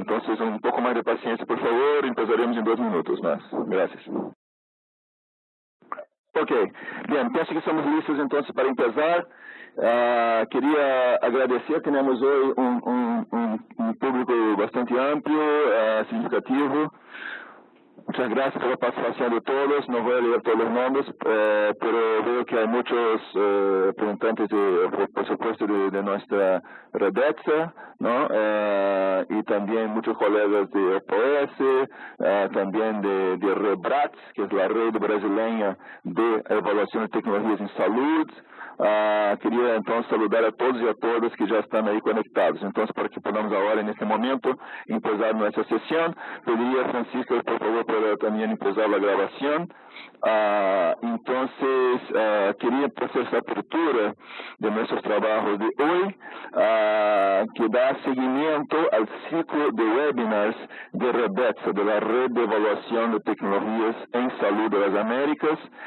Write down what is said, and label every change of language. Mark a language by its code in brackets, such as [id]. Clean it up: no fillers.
[pt] Então, um pouco mais de paciência, por favor. Começaremos em 2 minutos, mas graças. Ok, bem, penso que estamos listos então para começar. Queria agradecer, temos hoje um público bastante amplo, significativo. [es] Muchas gracias por la participación de todos. No voy a leer todos los nombres, pero veo que hay muchos representantes, por supuesto, de nuestra Redexa, ¿no? Y también muchos colegas de OPS, también de REBRATS, que es la Red Brasileña de Evaluación de Tecnologías en Salud. [pt] Queria então saludar a todos e a todas que já estão aí conectados. Então, para que podamos agora, nesse momento, empezar nossa sessão, pediria a Francisco, por favor, para também empezar a gravação. Então, queria fazer essa abertura de nossos trabalhos de hoje, que dá seguimento ao ciclo de webinars de REBETSA, de la Red de Evaluação de Tecnologias em Saúde das Américas.